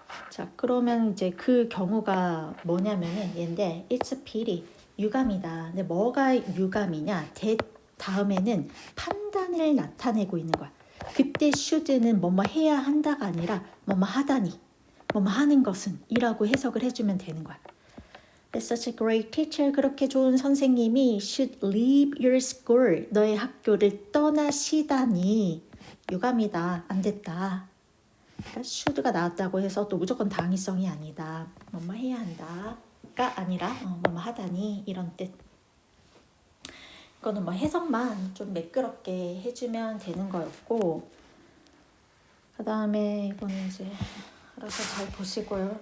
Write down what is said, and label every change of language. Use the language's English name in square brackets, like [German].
[Korean] 자, 그러면 이제 그 경우가 뭐냐면은 얘인데 [English] it's a pity [Korean] 유감이다. 근데 뭐가 유감이냐? 다음에는 판단을 나타내고 있는 거야. 그때 should는 뭐뭐 해야 한다가 아니라 뭐뭐 하다니, 뭐뭐 하는 것은 이라고 해석을 해주면 되는 거야. [English] That's such a great teacher. [Korean] 그렇게 좋은 선생님이 [English] should leave your school. [Korean] 너의 학교를 떠나시다니. 유감이다. 안 됐다. 그러니까 should가 나왔다고 해서 또 무조건 당위성이 아니다. 뭐뭐 해야 한다가 아니라 뭐뭐 하다니 이런 뜻. 이거는 뭐 해석만 좀 매끄럽게 해주면 되는 거였고, 그 다음에 이거는 이제 알아서 잘 보시고요.